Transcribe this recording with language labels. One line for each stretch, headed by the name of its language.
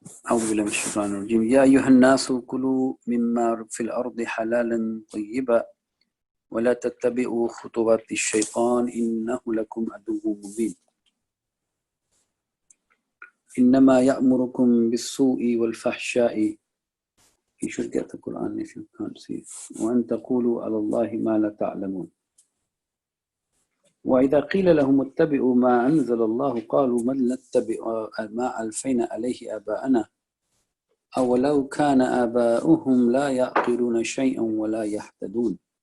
Arabic: أعوذ بالله من الشيطان الرجيم يا أيها الناس كلوا مما في الأرض حلالا طيبا ولا تتبعوا خطوات الشيطان إنه لكم عدو مبين إنما يأمركم بالسوء والفحشاء.
English: You should get the Qur'an if you can't see.
Arabic: وأن تقولوا على الله ما لا تعلمون. وإذا قيل لهم اتبعوا ما أنزل الله قالوا من نتبع ما ألفينا عليه آباءنا أولو كان آباؤهم لا يعقلون شيئا ولا يهتدون.